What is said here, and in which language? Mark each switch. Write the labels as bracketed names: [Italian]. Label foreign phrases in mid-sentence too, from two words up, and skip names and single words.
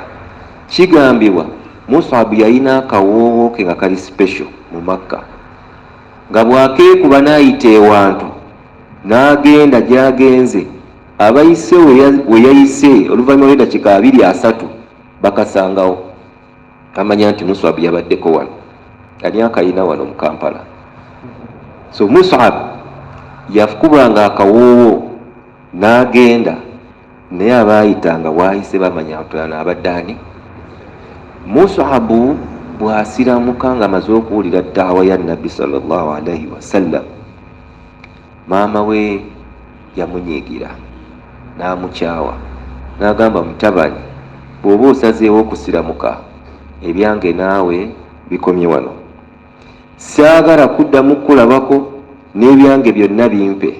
[Ganda] Kigambibwa Mus'ab yalina akawoowo ke nga kali special mu Makka, nga bwakeekuba n'ayita ewantu n'agenda gy'agenze, abayise we yayise oluvannyuma lw'eddakiika 2-3 bakasangawo, amanya nti Mus'ab yabaddeko wano, yali akayina wano mu Kampala. So Mus'ab yakubanga akawoowo n'agenda, naye abaayitanga bwayise bamanya tulana abaddaani. Mus'ab bw'asiramuka nga amaze okuwulira ddaawa ya Nabbi [Arabic] صلى الله عليه وسلم, [Ganda] maama we yamunyiigira n'amukyawa n'agamba, mutabani, bw'oba osazeewo okusiramuka ebyange naawe bikomye wano, saagala kuddamu kulabako, n'ebyange byonna bimpe.